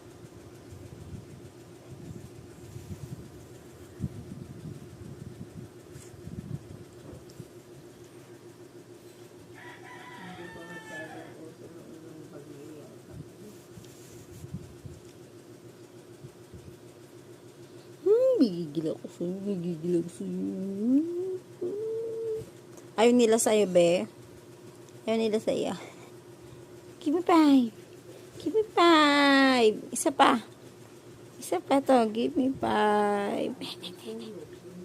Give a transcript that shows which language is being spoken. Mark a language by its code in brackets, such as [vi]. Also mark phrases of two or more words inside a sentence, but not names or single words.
[tl] Hindi ko masyadong uso ng bagyo yata. Gigigil ako sa'yo. Gigigil ako sa'yo. Ayaw nila sa'yo, be. Ayaw nila sa'yo. [en] Give me 5. Give me 5. [tl] Isa pa. Isa pa to. [en] Give me 5.